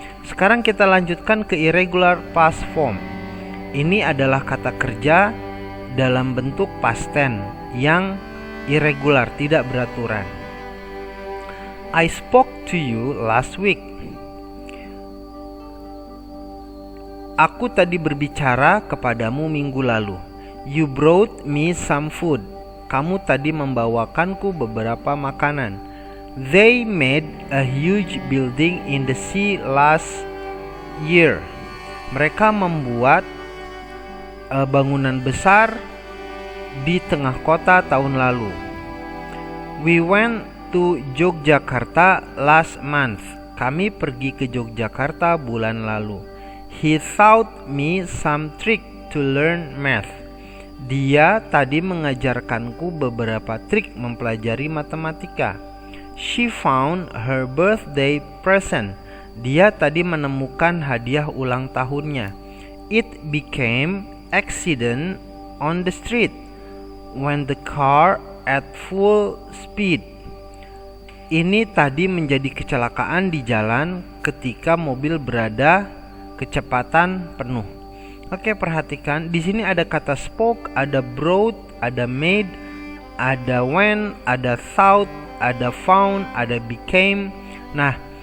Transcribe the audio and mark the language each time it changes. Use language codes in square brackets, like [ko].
[id] Sekarang kita lanjutkan ke irregular past form. Ini adalah kata kerja dalam bentuk past tense yang irregular, tidak beraturan. [en] I spoke to you last week. [id] Aku tadi berbicara kepadamu minggu lalu. [en] You brought me some food. [id] Kamu tadi membawakanku beberapa makanan. [en] They made a huge building in the sea last year. [id] Mereka membuat bangunan besar di tengah kota tahun lalu. [en] We went to Yogyakarta last month. [id] Kami pergi ke Yogyakarta bulan lalu. [en] He taught me some trick to learn math. [id] Dia tadi mengajarkanku beberapa trik mempelajari matematika. [en] She found her birthday present. [id] Dia tadi menemukan hadiah ulang tahunnya. [en] It became accident on the street when the car at full speed. [id] Ini tadi menjadi kecelakaan di jalan ketika mobil berada kecepatan penuh. Oke, perhatikan di sini ada kata spoke, ada brought, ada made, ada went, ada thought, ada found, ada became. Nah,